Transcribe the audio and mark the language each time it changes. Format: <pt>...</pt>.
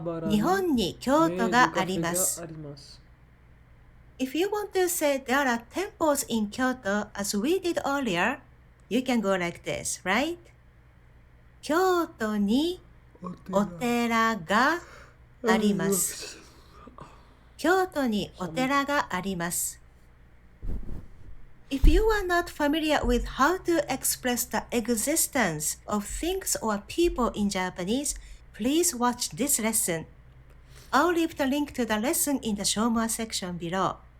<ja>日本に京都があります。</ja> <en>If you want to say there are temples in Kyoto as we did earlier, you can go like this, right?</en> <ja>京都にお寺があります。京都にお寺があります。</ja> <en>If you are not familiar with how to express the existence of things or people in Japanese, please watch this lesson. I'll leave the link to the lesson in the show more section below.</en>